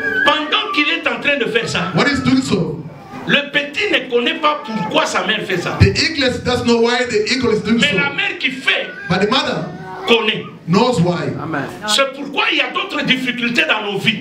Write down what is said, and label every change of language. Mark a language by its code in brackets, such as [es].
[fr] Pendant qu'il est en train de faire ça, [en] when he's doing so, [fr] le petit ne connaît pas pourquoi sa mère fait ça. [en] the eaglet doesn't know why the eagle is doing [fr] Mais [en] so. [fr] la mère qui fait, [en] But the mother, [fr] connaît. [en] Knows why. [fr] C'est pourquoi il y a d'autres difficultés dans nos vies.